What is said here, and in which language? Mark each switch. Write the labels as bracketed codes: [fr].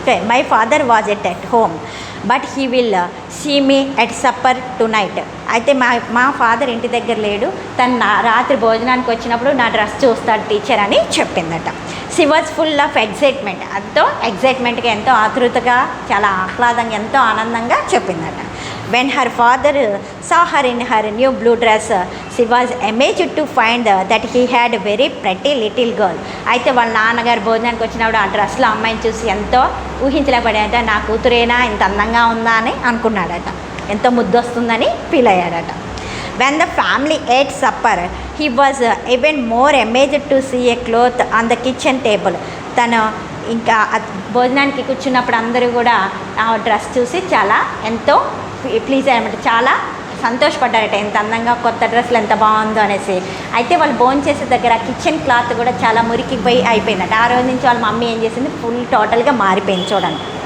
[en] My father was at home but he will see me at supper tonight. [te] అయితే మా father ఇంటి దగ్గర లేడు, తను రాత్రి భోజనానికి వచ్చినప్పుడు నా డ్రెస్ చూస్తాడు టీచర్ అని చెప్పిందట. [en] She was full of excitement. [te] ఎంతో ఎగ్జైట్మెంట్గా, ఎంతో ఆతృతగా, చాలా ఆహ్లాదంగా, ఎంతో ఆనందంగా చెప్పిందట. [en] When her father saw her in her new blue dress, she was amazed to find that he had a very pretty little girl. [te] అయితే వాళ్ళ నాన్నగారు భోజనానికి వచ్చినప్పుడు ఆ డ్రెస్లో అమ్మాయిని చూసి ఎంతో ఊహించలేపడాడట, నా కూతురేనా ఇంత అందంగా ఉందా అని అనుకున్నాడట, ఎంతో ముద్దొస్తుందని feel అయ్యాడట. [en] When the family ate supper, he was even more amazed to see a cloth on the kitchen table. [te] తను ఇంకా భోజనానికి కూర్చున్నప్పుడు అందరూ కూడా ఆ డ్రెస్ చూసి చాలా ఎంతో ప్లీజ్ అయ్యారన్నమాట, చాలా సంతోషపడ్డారట, ఎంత అందంగా కొత్త డ్రెస్లు ఎంత బాగుందో అనేసి. అయితే వాళ్ళు భోజనం చేసే దగ్గర కిచెన్ క్లాత్ కూడా చాలా మురికిపోయి అయిపోయిందట. ఆ రోజు నుంచి వాళ్ళ మమ్మీ ఏం చేసింది, ఫుల్ టోటల్గా మారిపోయింది చూడండి.